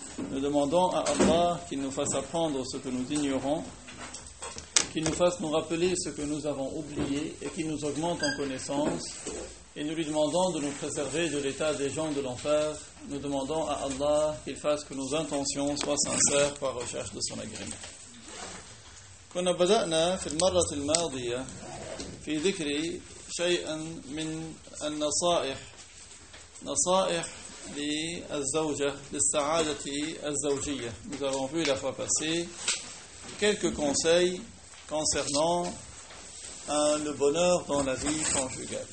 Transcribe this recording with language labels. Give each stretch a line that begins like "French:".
French: Nous demandons à Allah qu'il nous fasse apprendre ce que nous ignorons, qu'il nous fasse nous rappeler ce que nous avons oublié et qu'il nous augmente en connaissance. Et nous lui demandons de nous préserver de l'état des gens de l'enfer. Nous demandons à Allah qu'il fasse que nos intentions soient sincères par recherche de son agrément.
Arabic: كنا بدأنا في المرة الماضية في ذكر شيئا من النصائح نصائح للزوجة للسعادة الزوجية.
French: Nous avons vu la fois passée quelques conseils concernant le bonheur dans la vie conjugale.